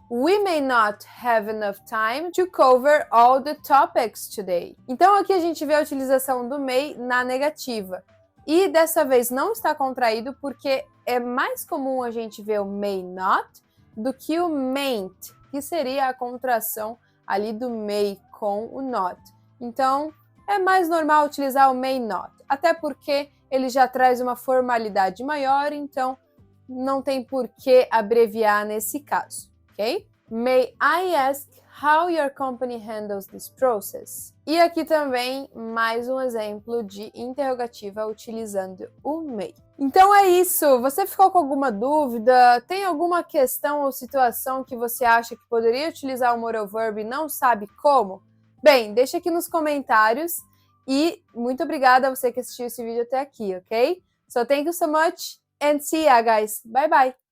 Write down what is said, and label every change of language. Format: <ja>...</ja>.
<en>We may not have enough time to cover all the topics today.</en> <pt>Então aqui a gente vê a utilização do may na negativa. E dessa vez não está contraído porque é mais comum a gente ver o may not do que o mayn't, que seria a contração ali do may com o not. Então, é mais normal utilizar o may not, até porque ele já traz uma formalidade maior, então não tem por que abreviar nesse caso, ok?</pt> <en>May I ask how your company handles this process?</en> <pt>E aqui também mais um exemplo de interrogativa utilizando o may. Então é isso. Você ficou com alguma dúvida? Tem alguma questão ou situação que você acha que poderia utilizar o moral verb e não sabe como? Bem, deixa aqui nos comentários e muito obrigada a você que assistiu esse vídeo até aqui, ok?</pt> <en>So thank you so much and see ya, guys. Bye bye.</en>